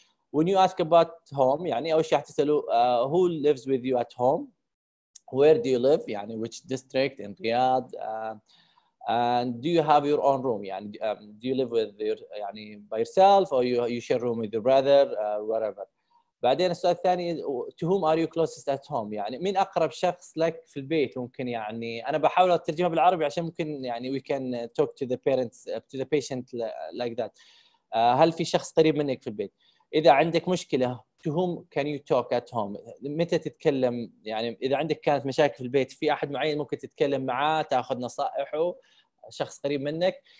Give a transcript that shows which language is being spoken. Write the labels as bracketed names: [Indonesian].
[English] When you ask about home, [Arabic] أول شيء حتسألوا [English] who lives with you at home, where do you live, which district in Riyadh, and do you have your own room, do you live with your by yourself or you share room with your brother, whatever. [Arabic] بعدين السؤال الثاني [English] to whom are you closest at home، [Arabic] مين أقرب شخص لك في البيت. ممكن أنا بحاول أترجمها بالعربي عشان ممكن [English] we can talk to the parents, to the patient like that. [Arabic] هل في شخص قريب منك في البيت؟ إذا عندك مشكلة [English] to whom can you talk at home، [Arabic] متى تتكلم، إذا عندك كانت مشاكل في البيت في أحد معين ممكن تتكلم معاه تأخذ نصائحه، شخص قريب منك.